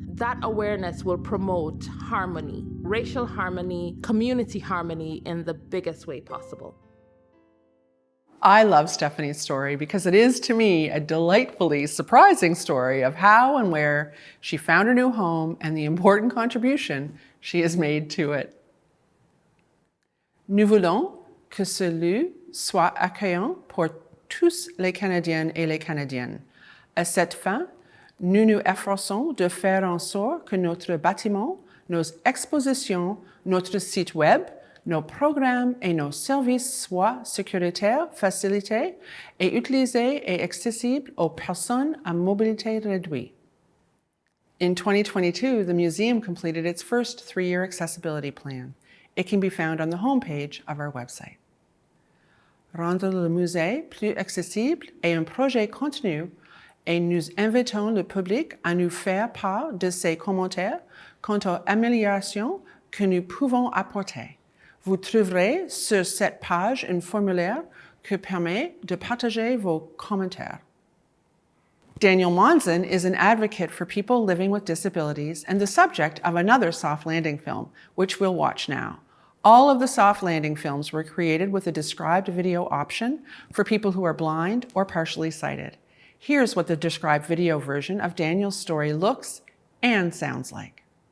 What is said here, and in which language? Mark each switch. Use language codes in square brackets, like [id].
[en] That awareness will promote harmony, racial harmony, community harmony in the biggest way possible. I love Stephanie's story because it is, to me, a delightfully surprising story of how and where she found her new home and the important contribution she has made to it. [fr] Nous voulons que ce lieu soit accueillant pour tous les Canadiens et les Canadiennes. À cette fin, nous nous efforçons de faire en sorte que notre bâtiment, nos expositions, notre site web, nos programmes et nos services soient sécuritaires, facilités et utilisés et accessibles aux personnes à mobilité réduite. [en] In 2022, the museum completed its first 3-year accessibility plan. It can be found on the homepage of our website. [fr] Rendre le musée plus accessible est un projet continu et nous invitons le public à nous faire part de ses commentaires quant aux améliorations que nous pouvons apporter. Vous trouverez sur cette page un formulaire qui permet de partager vos commentaires. [en] Daniel Monson is an advocate for people living with disabilities and the subject of another soft landing film, which we'll watch now. All of the soft landing films were created with a described video option for people who are blind or partially sighted. Here's what the described video version of Daniel's story looks and sounds like.